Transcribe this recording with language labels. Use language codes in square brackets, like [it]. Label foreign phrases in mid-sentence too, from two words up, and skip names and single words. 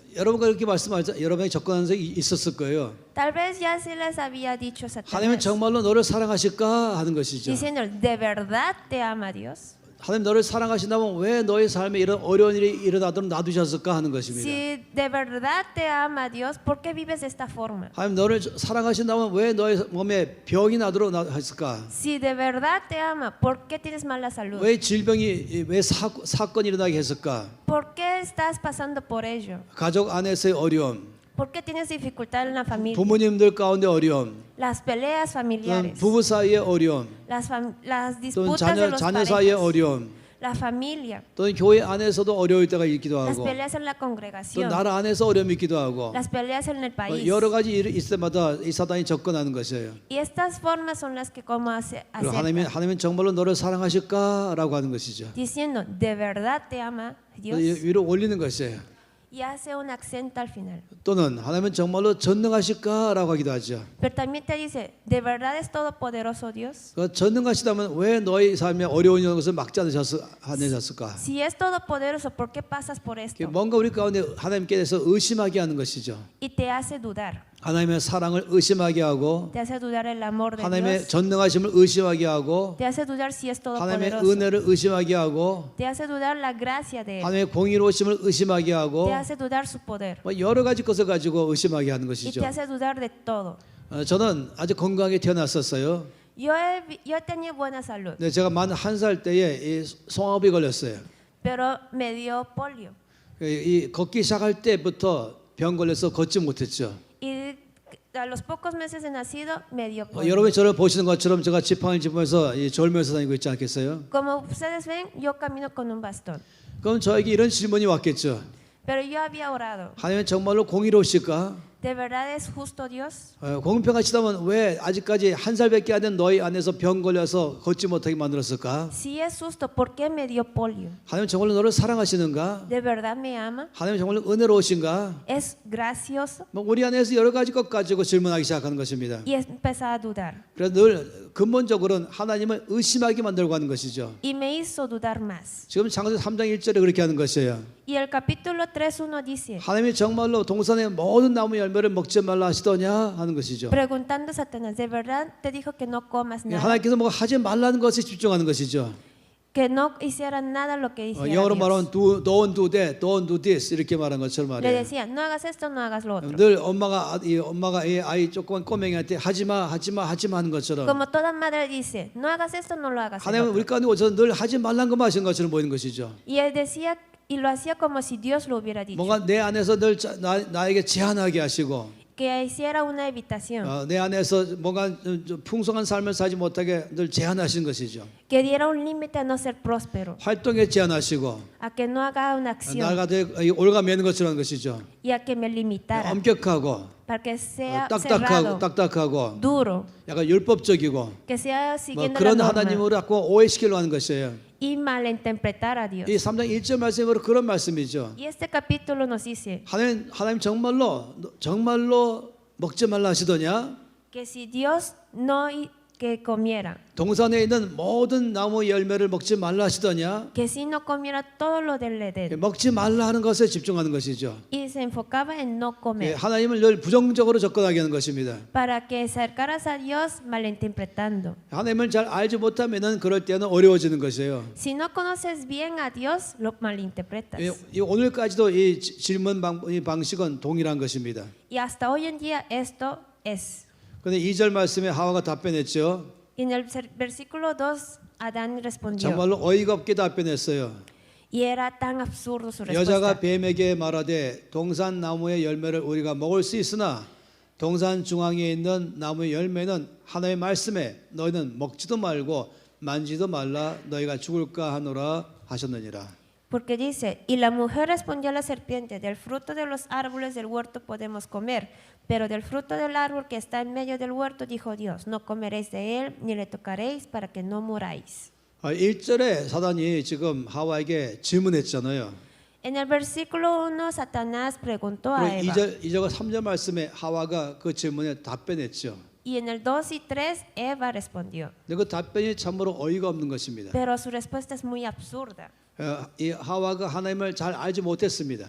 [ko] 여러분과 이렇게 말씀하죠. 여러분이 접근하는 적이 있었을 거예요. [es] Tal vez ya se les había dicho [ko] 하나님은 [es] Satanás. [ko] 정말로 너를 사랑하실까 하는 것이죠. [es] Diciendo, ¿de verdad te ama Dios? [ko] 하나님 너를 사랑하신다면 왜 너의 삶에 이런 어려운 일이 일어나도록 놔두셨을까 하는 것입니다. [es] Si de verdad te ama Dios, ¿por qué vives de esta forma? [ko] 하나님 너를 사랑하신다면 왜 너의 몸에 병이 나도록 했을까? [es] Si de verdad te ama, ¿por qué tienes mala salud? [ko] 왜 질병이 왜 사건이 일어나게 했을까? [es] ¿Por qué estás pasando por ello? [ko] 가족 안에서의 어려움, [es] ¿Por qué tienes dificultad en la familia? [ko] 부모님들 가운데 어려움, [es] Las peleas [ko] 또는 [es] familiares, [ko] 부부 사이의 어려움, [es] las [ko] 또는 [es] disputas de los [ko] 자녀 사이의 [es] parejas, [ko] 어려움, [es] la familia, [ko] 또는 교회 안에서도 어려울 때가 있기도 [es] las [ko] 하고, [es] peleas en la [ko] 또 [es] congregación, [ko] 나라 안에서 어려움이 있기도 하고, [es] las peleas en el país. [ko] 여러 가지 일이 있을 때마다 이 사단이 접근하는 것이에요. [es] Y estas formas son las que como [ko] 그리고 [es] acerca, [ko] 하나님은 정말로 너를 사랑하실까라고 하는 것이죠. [es] diciendo, ¿de verdad te ama Dios? [ko] 위로 올리는 것이에요. [es] Y hace un acento al final. [ko] 또는 하나님은 정말로 전능하실까라고 하기도 하죠. [es] Pero también te dice, ¿de verdad es todopoderoso Dios? [ko] 그 전능하시다면 왜 너의 삶에 어려운 것을 막지 않으셨을까? [es] Si es todopoderoso, ¿por qué pasas por esto? [ko] 뭔가 우리 가운데 하나님께 대해서 의심하게 하는 것이죠. [es] Y te hace dudar. [ko] 하나님의 사랑을 의심하게 하고, [es] Te hace dudar el amor de [ko] 하나님의 [es] Dios. [ko] 전능하심을 의심하게 하고, [es] Te hace dudar si es [ko] 하나님의 [es] todopoderoso. [ko] 은혜를 의심하게 하고, [es] Te hace dudar la gracia de Él. [ko] 하나님의 공의로우심을 의심하게 하고, [es] Te hace dudar su poder. [ko] 여러 가지 것을 가지고 의심하게 하는 [es] Y [ko] 것이죠. [es] te hace dudar de todo. [ko] 저는 아주 건강하게 태어났었어요. [es] Yo tenía buena salud, [ko] 네, 제가 만 1살 때에 이 송화흡이 걸렸어요. [es] pero me dio polio. [ko] 이 걷기 시작할 때부터 병 걸려서 걷지 못했죠. [es] Y a los pocos meses de nacido me dio polio. [ko] 여러분이 저를 보시는 것처럼 제가 지팡이 짚으면서 졸면서 다니고 있지 않겠어요? [es] Como ustedes ven, yo camino con un bastón. [ko] 그럼 저에게 이런 질문이 왔겠죠. [es] Pero yo había orado. [ko] 하나님은 정말로 공의로우실까? [es] ¿De verdad es justo Dios? [ko] 공평하시다면 왜 아직까지 1살밖에 안 된 너희 안에서 병 걸려서 걷지 못하게 만들었을까? [es] Si es justo, ¿por qué me dio polio? [ko] 하나님 정말로 너를 사랑하시는가? [es] ¿De verdad me ama? [ko] 하나님 정말로 은혜로우신가? [es] ¿Es gracioso? [ko] 우리 안에서 여러 가지 것 가지고 질문하기 시작하는 것입니다. [es] Y empezaba a dudar. [ko] 그래서 늘 근본적으로는 하나님을 의심하게 만들고 하는 것이죠. [es] Y me hizo dudar más. [ko] 지금 창세기 3장 1절에 그렇게 하는 것이에요. [es] Y el capítulo 3:1 dice, [ko] 하나님이 정말로 동산의 모든 나무 열매를 먹지 말라 하시더냐 하는 것이죠. [es] preguntando a Satanás, ¿de verdad te dijo que no comas nada? [ko] 하나님께서 뭐 하지 말라는 것에 집중하는 것이죠. [es] Que no hiciera nada lo que hiciera [ko] 영어로 [es] Dios. [ko] 말하면 [en] don't do that, don't do this [ko] 이렇게 말한 것처럼 [es] Le [ko] 말이에요. [es] decía, no hagas esto, no hagas lo otro. [ko] 늘 엄마가 이 아이 조그만 꼬맹이한테 하지마 하는 것처럼 [es] Como toda madre dice, no hagas esto, no lo hagas. el [ko] 하나님은 [es] otro. [ko] 우리 가운데 오셔서 늘 하지 말라는 것만 하시는 것처럼 보이는 것이죠. [es] Y él decía y lo hacía como si Dios lo hubiera dicho. [ko] 뭔가 내 안에서 늘 나에게 제한하게 하시고 [es] Que hiciera una evitación. [ko] 내 안에서 뭔가 풍성한 삶을 살지 못하게 늘 제한하신 것이죠. [es] Que diera un límite a no ser próspero. [ko] 활동에 제한하시고 [es] A que no haga una acción. [ko] 나가 올가매는 것처럼 하는 것이죠. [es] Y a que me limitara. [ko] 엄격하고 [es] Para que sea cerrado, [ko] 딱딱하고 [es] duro. [ko] 약간 율법적이고 [es] Que sea [ko] 뭐 [es] siguiendo la [ko] 그런 [es] norma. [ko] 하나님으로 자꾸 오해시키려고 하는 것이에요. [es] Y malinterpretar a Dios. [ko] 이 3장 1절 말씀으로 그런 말씀이죠. [es] Y este capítulo nos dice [ko] 하나님 정말로 먹지 말라 하시더냐? [es] que si Dios no que comiera, [ko] 동산에 있는 모든 나무 열매를 먹지 말라 하시더냐? [es] que si no comiera todo lo del Edén. [ko] 먹지 말라 하는 것에 집중하는 것이죠. [es] Y se enfocaba en no comer. [ko] 하나님을 늘 부정적으로 접근하게 하는 것입니다. [es] Para que acercaras a Dios malinterpretando. [ko] 하나님을 잘 알지 못하면은 그럴 때는 어려워지는 것이에요. [es] Si no conoces bien a Dios, lo malinterpretas. [ko] 이 오늘까지도 이 질문 이 방식은 동일한 것입니다. [es] Y hasta hoy en día esto es. [ko] 근데 2절 말씀에 하와가 답변했죠. [es] Y en el versículo 2, Adán respondió. [ko] 정말로 어이가 없게 답변했어요. [es] Y era tan absurdo su [ko] 여자가 [es] respuesta. [ko] 뱀에게 말하되 동산 나무의 열매를 우리가 먹을 수 있으나 동산 중앙에 있는 나무의 열매는 하나님의 말씀에 너희는 먹지도 말고 만지도 말라 너희가 죽을까 하노라 하셨느니라. [es] Porque dice, y la mujer respondió a la serpiente, del fruto de los árboles del huerto podemos comer, pero del fruto del árbol que está en medio del huerto, dijo Dios, no comeréis de él, ni le tocaréis, para que no muráis. [ko] 1절에 사단이 지금 하와에게 질문했잖아요. [es] En el versículo 1, Satanás preguntó a [ko] 그리고 [es] Eva, [ko] 2절과 3절 말씀에 하와가 그 질문에 답변했죠. [es] y en el 2 y 3, Eva respondió. [ko] 근데 그 답변이 참으로 어이가 없는 것입니다. [es] Pero su respuesta es muy absurda, [ko] 이 하와가 하나님을 잘 알지 못했습니다.